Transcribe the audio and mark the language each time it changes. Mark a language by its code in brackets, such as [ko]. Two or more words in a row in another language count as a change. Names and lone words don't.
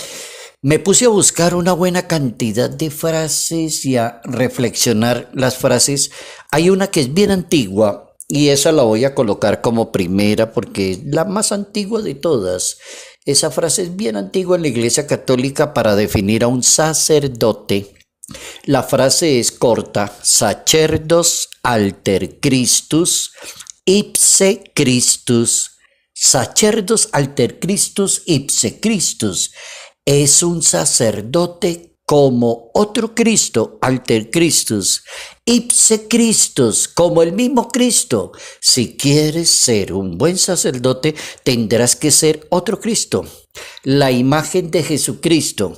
[es] Me puse a buscar una buena cantidad de frases y a reflexionar las frases. Hay una que es bien antigua y esa la voy a colocar como primera porque es la más antigua de todas. Esa frase es bien antigua en la Iglesia Católica para definir a un sacerdote. La frase es corta: [la] sacerdos alter Christus ipse Christus. Sacerdos alter Christus ipse Christus. [es] Es un sacerdote como otro Cristo, [la] alter Christus, ipse Christus, [es] como el mismo Cristo. Si quieres ser un buen sacerdote, tendrás que ser otro Cristo, la imagen de Jesucristo.